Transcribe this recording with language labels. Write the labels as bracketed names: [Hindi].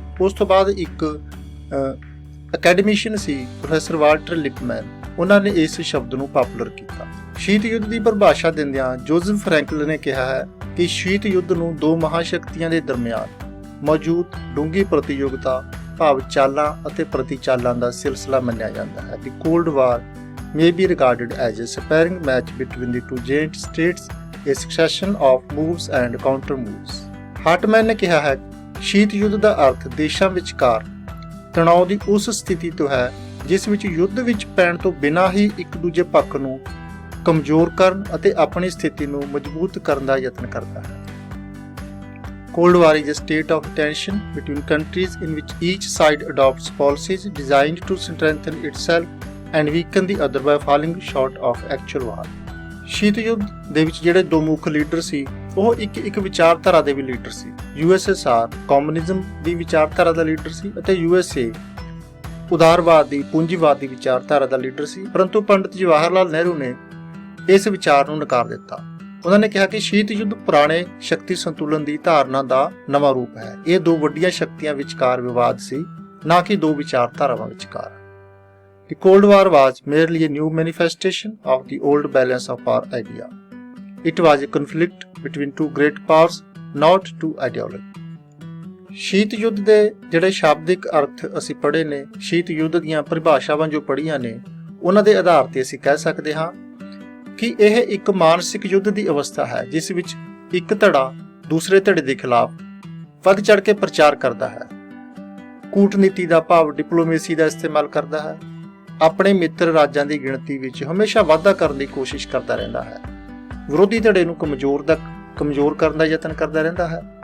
[Punjabi] ਉਸ ਤੋਂ ਬਾਅਦ ਇੱਕ ਅਕੈਡਮਿਸ਼ੀਅਨ ਸੀ ਪ੍ਰੋਫੈਸਰ ਵਾਲਟਰ ਲਿਪਮੈਨ, ਉਹਨਾਂ ਨੇ ਇਸ ਸ਼ਬਦ ਨੂੰ ਪਾਪੂਲਰ ਕੀਤਾ। ਸ਼ੀਤ ਯੁੱਧ ਦੀ ਪਰਿਭਾਸ਼ਾ ਦਿੰਦਿਆਂ ਜੋਜ਼ਫ ਫਰੈਂਕਲਿਨ ਨੇ ਕਿਹਾ ਹੈ ਕਿ ਸ਼ੀਤ ਯੁੱਧ ਨੂੰ ਦੋ ਮਹਾਸ਼ਕਤੀਆਂ ਦੇ ਦਰਮਿਆਨ ਮੌਜੂਦ ਡੂੰਘੀ ਪ੍ਰਤੀਯੋਗਤਾ ਭਾਵ ਚਾਲਾਂ ਅਤੇ ਪ੍ਰਤੀਚਾਲਾਂ ਦਾ ਸਿਲਸਿਲਾ ਮੰਨਿਆ ਜਾਂਦਾ ਹੈ। [English] The Cold War may be regarded as a sparring match between the two giant states, a succession of moves and counter moves। [Punjabi] Hartman ਨੇ ਕਿਹਾ ਹੈ ਸ਼ੀਤ ਯੁੱਧ ਦਾ ਅਰਥ ਦੇਸ਼ਾਂ ਵਿਚਕਾਰ ਤਣਾਅ ਦੀ ਉਸ ਸਥਿਤੀ ਤੋਂ ਹੈ ਜਿਸ ਵਿੱਚ ਯੁੱਧ ਵਿੱਚ ਪੈਣ ਤੋਂ ਬਿਨਾਂ ਹੀ ਇੱਕ ਦੂਜੇ ਪੱਖ ਨੂੰ ਕਮਜ਼ੋਰ ਕਰਨ ਅਤੇ ਆਪਣੀ ਸਥਿਤੀ ਨੂੰ ਮਜ਼ਬੂਤ ਕਰਨ ਦਾ ਯਤਨ ਕਰਦਾ ਹੈ। [English] Cold War is a state of tension between countries in which each side adopts policies designed to strengthen itself and weaken the other by falling short of actual war। [Punjabi] ਸ਼ੀਤ ਯੁੱਧ ਦੇ ਵਿੱਚ ਜਿਹੜੇ ਦੋ ਮੁੱਖ ਲੀਡਰ ਸੀ ਉਹ ਇੱਕ ਵਿਚਾਰਧਾਰਾ ਦੇ ਵੀ ਲੀਡਰ ਸੀ। USSR ਕਮਿਊਨਿਜ਼ਮ ਦੀ ਵਿਚਾਰਧਾਰਾ ਦਾ ਲੀਡਰ ਸੀ ਅਤੇ USA ਉਦਾਰਵਾਦ ਦੀ ਪੂੰਜੀਵਾਦ ਦੀ ਵਿਚਾਰਧਾਰਾ ਦਾ ਲੀਡਰ ਸੀ, ਪਰੰਤੂ ਪੰਡਿਤ ਜਵਾਹਰ ਲਾਲ ਨਹਿਰੂ ਨੇ ਇਸ ਵਿਚਾਰ ਨੂੰ ਨਕਾਰ ਦਿੱਤਾ। ਉਹਨਾਂ ਨੇ ਕਿਹਾ ਕਿ ਸ਼ੀਤ ਯੁੱਧ ਪੁਰਾਣੇ ਸ਼ਕਤੀ ਸੰਤੁਲਨ ਦੀ ਧਾਰਨਾ ਦਾ ਨਵਾਂ ਰੂਪ ਹੈ। ਇਹ ਦੋ ਵੱਡੀਆਂ ਸ਼ਕਤੀਆਂ ਵਿਚਕਾਰ ਵਿਵਾਦ ਸੀ, ਨਾ ਕਿ ਦੋ ਵਿਚਾਰਧਾਰਾਵਾਂ ਵਿਚਕਾਰ। [English] The Cold War was merely a new manifestation of the old balance of power idea. It was a conflict between two great powers, not two ideologies। [Punjabi] ਸ਼ੀਤ ਯੁੱਧ ਦੇ ਜਿਹੜੇ ਸ਼ਾਬਦਿਕ ਅਰਥ ਅਸੀਂ ਪੜ੍ਹੇ ਨੇ, ਸ਼ੀਤ ਯੁੱਧ ਦੀਆਂ ਪਰਿਭਾਸ਼ਾਵਾਂ ਜੋ ਪੜ੍ਹੀਆਂ ਨੇ, ਉਹਨਾਂ ਦੇ ਆਧਾਰ ਤੇ ਅਸੀਂ ਕਹਿ ਸਕਦੇ ਹਾਂ ਕਿ ਇਹ ਇੱਕ ਮਾਨਸਿਕ ਯੁੱਧ ਦੀ ਅਵਸਥਾ ਹੈ ਜਿਸ ਵਿੱਚ ਇੱਕ ਧੜਾ ਦੂਸਰੇ ਧੜੇ ਦੇ ਖਿਲਾਫ ਵੱਧ ਚੜ੍ਹ ਕੇ ਪ੍ਰਚਾਰ ਕਰਦਾ ਹੈ, ਕੂਟਨੀਤੀ ਦਾ ਭਾਵ ਡਿਪਲੋਮੇਸੀ ਦਾ ਇਸਤੇਮਾਲ ਕਰਦਾ ਹੈ, ਆਪਣੇ ਮਿੱਤਰ ਰਾਜਾਂ ਦੀ ਗਿਣਤੀ ਵਿੱਚ ਹਮੇਸ਼ਾ ਵਾਧਾ ਕਰਨ ਦੀ ਕੋਸ਼ਿਸ਼ ਕਰਦਾ ਰਹਿੰਦਾ ਹੈ, ਵਿਰੋਧੀ ਧੜੇ ਨੂੰ ਕਮਜ਼ੋਰ ਕਰਨ ਦਾ ਯਤਨ ਕਰਦਾ ਰਹਿੰਦਾ ਹੈ।